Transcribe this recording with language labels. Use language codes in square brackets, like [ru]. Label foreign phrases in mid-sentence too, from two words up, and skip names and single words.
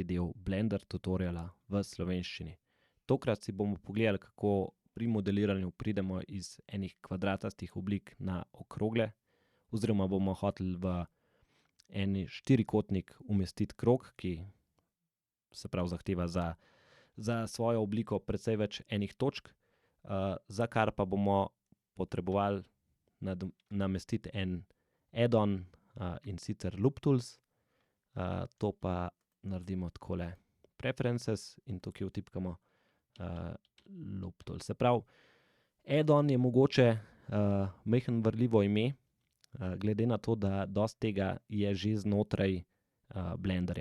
[sl] del Blender tutoriala v slovenščini. Tokrat si bomo pogledali, kako pri modeliranju pridemo iz enih kvadratastih oblik na okrogle, oziroma bomo hoteli v eni štirikotnik umestiti krog, ki se pravi zahteva za svojo obliko precej več enih točk, za kar pa bomo potrebovali namestiti en add-on, in sicer Loop Tools. To pa naredimo takole Preferences in tukaj vtipkamo Loop Tools. Se pravi, add-on je mogoče majhno varljivo ime, glede na to, da dosti tega je že znotraj Blenderja.